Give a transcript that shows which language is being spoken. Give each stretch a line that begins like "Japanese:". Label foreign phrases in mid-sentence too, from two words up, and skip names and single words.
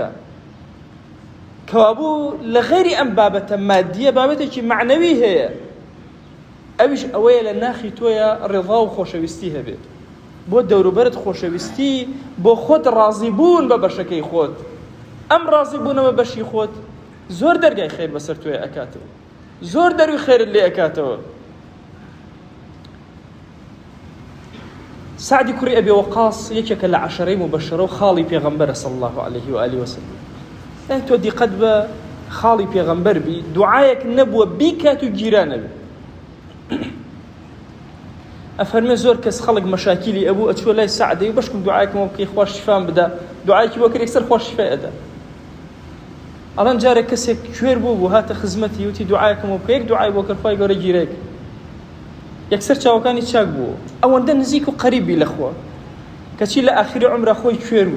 Central Kurdish: کەوابوو لە غەیری ئەم بابەتە مادیە بابەتێکی معنەوی هەیە، ئەویش ئەوەیە لە ناخی تۆیە ڕێڵا و خۆشەویستی هەبێت، بۆ دەوروبەرت خۆشەویستی، بۆ خۆت ڕازی بوون بە بەشەکەی خۆت. ئەم ڕازی بوونەوە بەشی خۆت زۆر دەرگای خێر بەسەر تۆیە ئەکاتەوە. زۆر دەروی خێرت لێ ئەکاتەوە. سعدی کوڕی ئەبی وەقاص یەکێکە لە عەشەرەی مبەششەرە و خاڵی پێغەمبەرە
Arabic: صلی الله عليه وآله وسلم.
Central Kurdish: تۆ دیقەت بە خاڵی پێغەمبەر بی، دوعایەک نەبووە بیکات و گیرانە بێ. ئەفەرمێ زۆر کەس خەڵک مەشاکیلی ئەبوو ئەچووە لای سعدەی و بەشکم دوعایەکمەوە بکەی خوا شیفام بدا، دوعایەکی بۆ کرد یەکسەر خوا شیفای ئەدا. ئەڵەن جارێک کەسێک کوێر بوو هاتە خزمەتی وتی دوعایەکمەوە بکە، یەک دوعای بۆ کرد خوای گەورە گیرێک، یەکسەر چاوەکانی چاک بوو، ئەوەندە نزیک و قەریبی لەخوا کەچی لە ئاخری عومرە خۆی کوێر بوو.